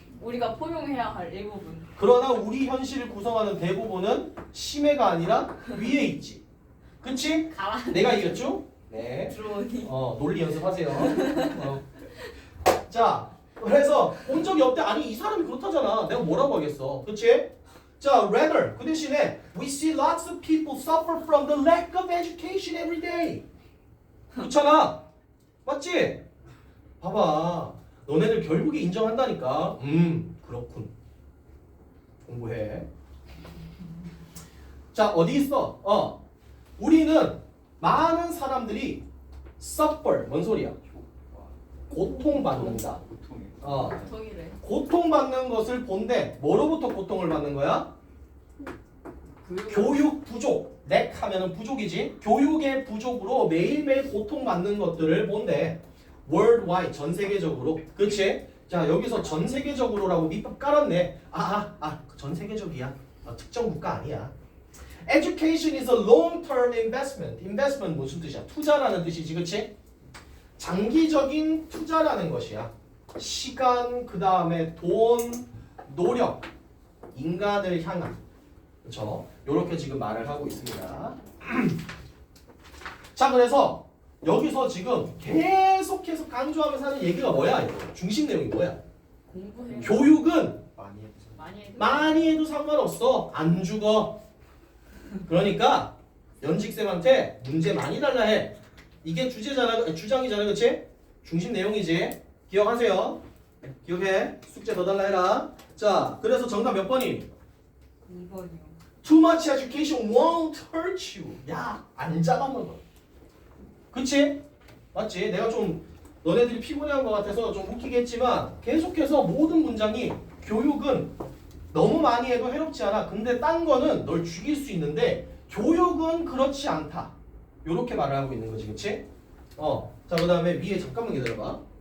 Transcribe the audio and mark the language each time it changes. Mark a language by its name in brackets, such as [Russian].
[Korean] 우리가 포용해야 할 일부분. 그러나 우리 현실을 구성하는 대부분은 심해가 아니라 위에 있지. 그치? 가라. 내가 이겼죠? 네. 들어오니. 논리 연습하세요. 자, 그래서 본 적이 없대. 아니 이 사람이 그렇다잖아. 내가 뭐라고 하겠어. 그치? [English] 자, rather [Korean] 그 대신에 [English] we see lots of people suffer from the lack of education every day. [Korean] 그렇잖아. 맞지? 봐봐. 너네들 결국에 인정한다니까. 그렇군. 공부해. 자, 어디 있어? 우리는 많은 사람들이 suffer. 뭔 소리야? 고통받는다. 고통이. 저기래. 고통받는 것을 본데 뭐로부터 고통을 받는 거야? 교육 부족. lack 하면은 부족이지. 교육의 부족으로 매일매일 고통받는 것들을 본대. worldwide 전 세계적으로. 그렇지? 자, 여기서 전 세계적으로라고 밑밥 깔았네. 전 세계적이야. 특정 국가 아니야. [English] Education is a long-term investment. [Korean] investment 무슨 뜻이야? 투자라는 뜻이지, 그렇지? 장기적인 투자라는 것이야. 시간, 그 다음에 돈, 노력, 인간을 향한. 그렇죠? 요렇게 지금 말을 하고 있습니다. 자, 그래서 여기서 지금 계속해서 강조하면서 하는 얘기가 뭐야? 이거? 중심 내용이 뭐야? 공부해. 교육은 많이 했죠. 많이 해도. 많이 해도 상관없어. 안 죽어. 그러니까 연직쌤한테 문제 많이 달라 해. 이게 주장이잖아, 그치? 중심 내용이지. 기억하세요. 기억해. 숙제 더 달라 해라. 자, 그래서 정답 몇 번이? 2번이요. [English] Too much education won't hurt you. [Korean] 야, 안 잡아먹어. 그치? 맞지? 내가 좀 너네들이 피곤해한 것 같아서 좀 웃기게 했지만 계속해서 모든 문장이 교육은 너무 많이 해도 해롭지 않아. 근데 딴 거는 널 죽일 수 있는데 교육은 그렇지 않다. 요렇게 말을 하고 있는 거지, 그치? 자, 그 다음에 위에 잠깐만 기다려봐.